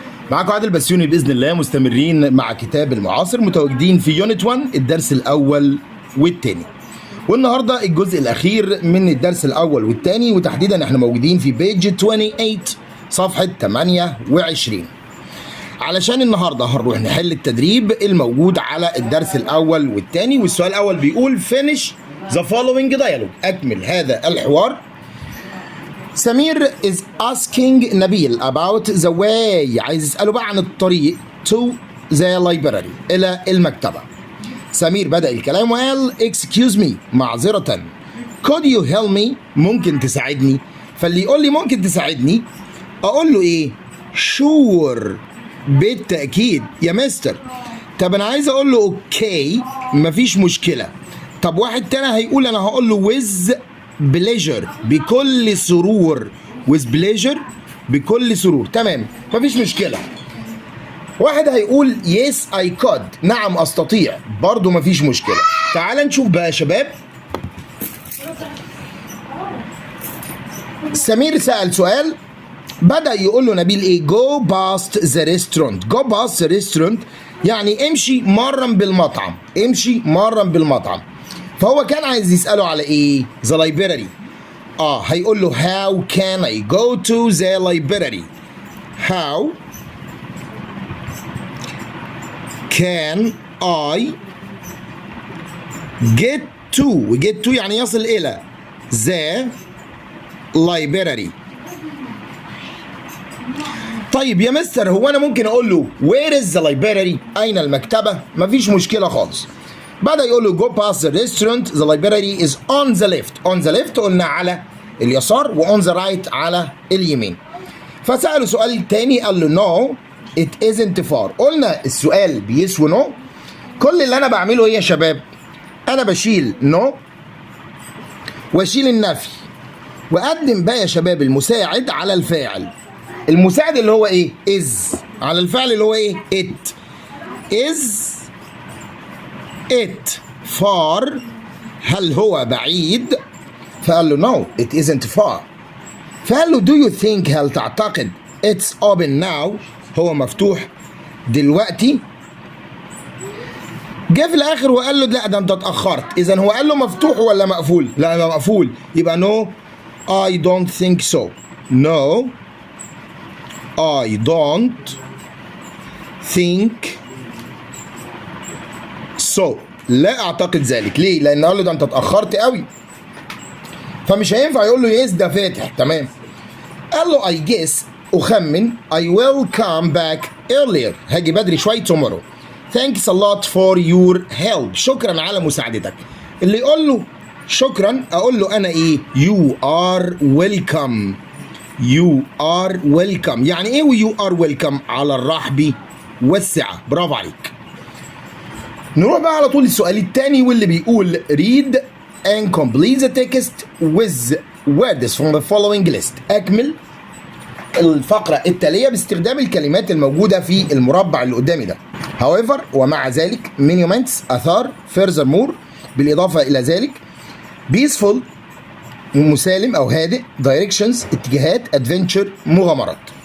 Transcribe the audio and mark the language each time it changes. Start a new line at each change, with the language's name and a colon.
Arabic: معاكم عادل بسيوني بإذن الله، مستمرين مع كتاب المعاصر، متواجدين في يونت 1 الدرس الأول والثاني. والنهاردة الجزء الأخير من الدرس الأول والثاني، وتحديدا احنا موجودين في بيج 28 صفحة 28. علشان النهاردة هنروح نحل التدريب الموجود على الدرس الأول والثاني. والسؤال الأول بيقول
English: finish the following dialogue.
Arabic: أكمل هذا الحوار.
English: Samir is asking Nabil about the way.
Arabic: عايز يسأله بقى عن الطريق
English: to the library
Arabic: إلى المكتبة. سمير بدأ الكلام وقال
English: excuse me
Arabic: معذرة.
English: could you help me
Arabic: ممكن تساعدني. فاللي يقول لي ممكن تساعدني أقول له إيه؟
English: sure
Arabic: بالتأكيد يا مستر. طب أنا عايز أقول له أوكي مفيش مشكلة. طب واحد تاني هيقول أنا هقول له
English: with pleasure
Arabic: بكل سرور.
English: with pleasure
Arabic: بكل سرور، تمام مفيش مشكلة. واحد هيقول
English: yes I could
Arabic: نعم أستطيع، برضو مفيش مشكلة. تعال نشوف بقى يا شباب. سمير سأل سؤال، بدأ يقول له نبيل ايه؟
English: go past the restaurant. go past the restaurant
Arabic: يعني امشي مرا بالمطعم، امشي مرا بالمطعم. فهو كان عايز يسأله على ايه؟
English: the library.
Arabic: هيقول له
English: how can I go to the library. how can I get to
Arabic: يعني يصل إلى
English: the library.
Arabic: طيب يا مستر هو أنا ممكن أقول له
English: where is the library؟
Arabic: أين المكتبة؟ مفيش مشكلة خالص. بدأ يقول له
English: go past the restaurant the library is on the left. on the left
Arabic: قلنا على اليسار، و
English: on the right
Arabic: على اليمين. فسأله سؤال تاني قال له
English: no it isn't far.
Arabic: قلنا السؤال بيس ونو. كل اللي أنا بعمله إيه يا شباب؟ أنا بشيل no وأشيل النفي وأقدم بقى يا شباب المساعد على الفاعل. المساعد اللي هو إيه؟ is على الفعل اللي هو إيه؟ it.
English: is it far؟
Arabic: هل هو بعيد؟ فقال له
English: no it isn't far.
Arabic: فقال له
English: do you think
Arabic: هل تعتقد
English: it's open now
Arabic: هو مفتوح دلوقتي؟ جه في الاخر وقال له لا ده انت اتاخرت. اذا هو قال له مفتوح ولا مقفول؟ لا ده مقفول، يبقى
English: no I don't think so. no I don't think so.
Arabic: لا اعتقد ذلك. ليه؟ لان قال له ده انت اتاخرت قوي، فمش هينفع يقول له يس ده فاتح. تمام. قال له
English: I guess
Arabic: أخمن
English: I will come back earlier
Arabic: هاجي بدري شوية
English: tomorrow. Thanks a lot for your help.
Arabic: شكرا على مساعدتك. اللي يقول له شكرا أقول له أنا إيه؟
English: You are welcome. You are welcome.
Arabic: يعني إيه
English: you are welcome؟
Arabic: على الرحب والسعة. برافو عليك. نروح بقى على طول السؤال التاني واللي بيقول
English: read and complete the text with words from the following list.
Arabic: أكمل الفقرة التالية باستخدام الكلمات الموجودة في المربع اللي قدامي ده. however ومع ذلك monuments آثار furthermore بالإضافة إلى ذلك peaceful مسالم أو هادئ directions اتجاهات adventure مغامرات.